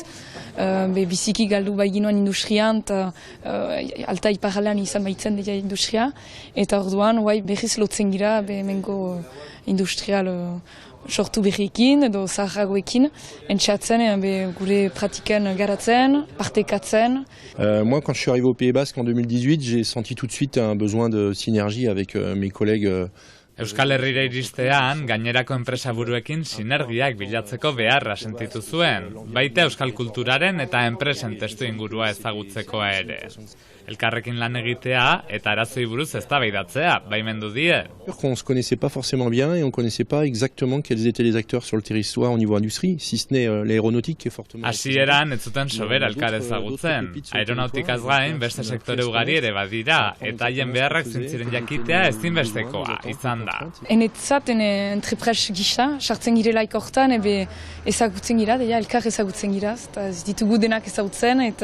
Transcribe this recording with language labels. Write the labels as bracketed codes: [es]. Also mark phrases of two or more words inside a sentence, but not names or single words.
[eu] Biziki galdu baiginoan industrian, alta iparraldean izan baitzen dira industria. Eta orduan, berriz lotzen gira hemengo industrial sortu berriekin edo zaharragoekin, entxatzen gure pratiken garatzen, partekatzen. [fr] Moi, quand je suis arrivé au Pays Basque en 2018, j'ai senti tout de suite un besoin de synergie avec mes collègues. [eu] Euskal Herrira iristean, gainerako enpresa buruekin sinergiak bilatzeko beharra sentitu zuen, baita euskal kulturaren eta enpresen testu ingurua ezagutzekoa ere. Elkarrekin lan egitea eta arazoi buruz eztabaidatzea baimendu die. [fr] On se connaissait pas forcément bien et on connaissait pas exactement quels étaient les acteurs sur le territoire au niveau industrie, si ce n'est l'aéronautique qui est fortement. [eu] Hasieran ez zuten sobera elkar ezagutzen. Aeronautikaz gain beste sektore ugari ere badira eta haien beharrak zintziren jakitea ezinbestekoa izan da. Enetzat entrepres gisa, sartzen girelaik hortan ezagutzen gira, elkar ezagutzen gira, ez ditugu denak ezagutzen